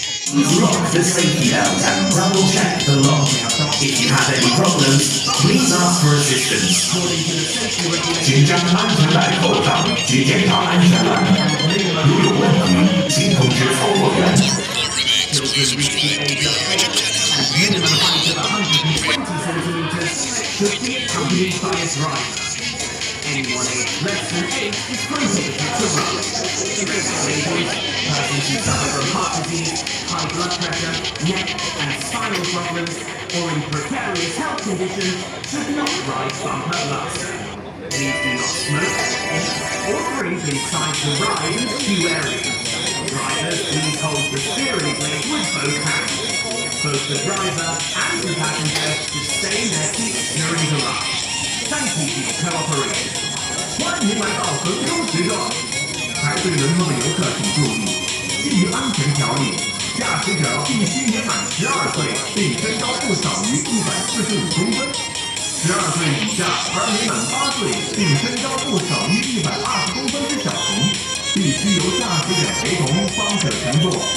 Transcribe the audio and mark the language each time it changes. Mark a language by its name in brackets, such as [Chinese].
[English] Lock the safety belt and double check the lock. If you have any problems, please ask for assistance. [Chinese] 请将安全带扣上，及检查安全带。如有问题，请通知操作员。 [English] Minimum height of 120 centimeters should be accompanied by a driver. Anyone aged less than 8 is prohibited to ride. Persons who suffer from heart disease, high blood pressure, neck and spinal problems, or in precarious health conditions should not ride bumper last. Please do not smoke, eat, or drink inside the ride and queue area. Drivers, please hold the steering wheel with both hands. Both the driver and the passenger should stay in their seats during the ride. Thank you for your cooperation. [Chinese] 欢迎来到横州时段，排队轮候的游客请注意，基于安全条例，驾驶者必须年满12岁，并身高不少于145公分。 12岁以下而年满8岁，并身高不少于120公分之小童，必须由驾驶者陪同方可乘坐。